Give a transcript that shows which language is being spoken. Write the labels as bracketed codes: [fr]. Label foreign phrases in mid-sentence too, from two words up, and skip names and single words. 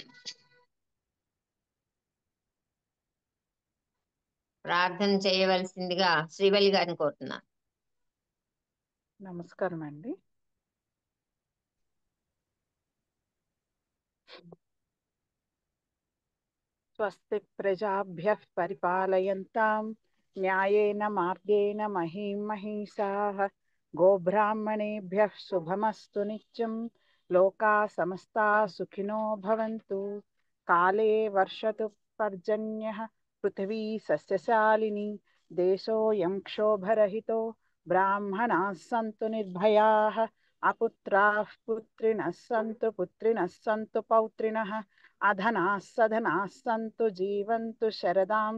[te] ప్రార్థన చేయవలసిందిగా శ్రీవల్లి గారిని కోరుతున్నాను. నమస్కారం అండి. [sa] స్వస్తి ప్రజాభ్యః పరిపాలయంతాం న్యాయేన మార్గేణ మహీం మహిషాః గోబ్రాహ్మణేభ్యः శుభమస్తు నిత్యం లోకా సమస్తా సుఖినో భవంతు కాలే వర్షతు పర్జన్యః పృథివీ సస్యశాలిని దేశోऽयं క్షోభరహితో బ్రాహ్మణాः సంతు నిర్భయాः అపుత్రాः పుత్రిణः సంతు పౌత్రిణः అధనాः సధనాः సంతు జీవంతు శరదాం